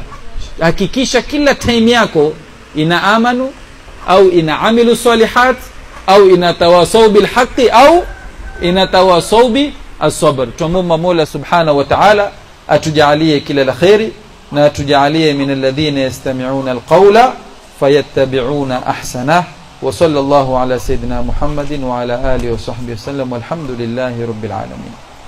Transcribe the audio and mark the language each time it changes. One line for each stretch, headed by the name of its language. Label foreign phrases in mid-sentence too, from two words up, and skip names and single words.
Swahili: Hakikisha kila time yako ina amanu au ina
Arabic: عملوا الصالحات
Swahili: au ina
Arabic: تواصوا بالحق
Swahili: au ina
Arabic: تواصوا بالصبر.
Swahili: Tumomba Mola
Arabic: سبحانه وتعالى
Swahili: atujalie kila la khairi na atujalie
Arabic: من الذين يستمعون القول فيتبعون أحسنه. وصلى الله على سيدنا محمد وعلى آله وصحبه وسلم والحمد لله رب العالمين.